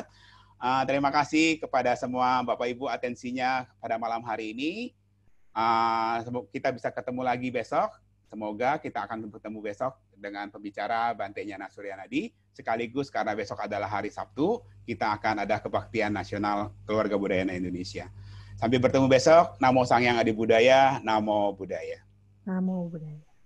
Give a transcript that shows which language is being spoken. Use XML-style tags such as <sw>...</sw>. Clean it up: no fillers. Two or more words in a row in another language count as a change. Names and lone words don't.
<id>Terima kasih kepada semua Bapak Ibu atensinya pada malam hari ini. Kita bisa ketemu lagi besok. Semoga kita akan bertemu besok dengan pembicara Bante Nyana Suryanadi. Sekaligus karena besok adalah hari Sabtu, kita akan ada kebaktian nasional Keluarga Budaya Indonesia. Sampai bertemu besok.</id> <pi>Namo Sang Hyang Adi Budaya. Namo Buddhaya. Namo Buddhaya.</pi>